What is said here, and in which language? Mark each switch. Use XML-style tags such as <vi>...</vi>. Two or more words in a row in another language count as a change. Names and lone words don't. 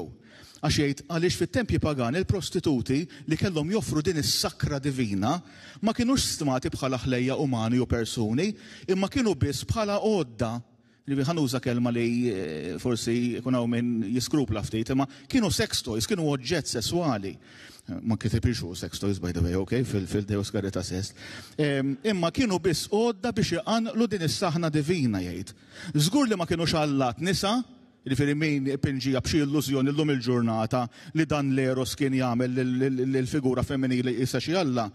<mt>Għax jgħid għaliex fit-tempji pagani il-prostituti li kellhom joffru din is-sakra divina ma kinux stmati bħala ħlejja umani u persuni, imma kienu biss bħala għodda. Ħanuża kelma li forsi jkun hawn min jiskrupla ftit, imma kienu</mt> <en>sex toys,</en> <mt>kienu oġġett sesswali. Ma kitibx</mt> <en>sex toys by the way,</en> <mt>okay, fil-Deus Caritas Est. Imma kienu biss għodda biex iqanqlu din is-saħna divina jgħid. Żgur li ma kienux allat nisa, jiġifieri min pinġija b'xi illużjoni llum il-ġurnata li dan l-eros kien jagħmel lill-figura femminili qisha xi Alla.</mt>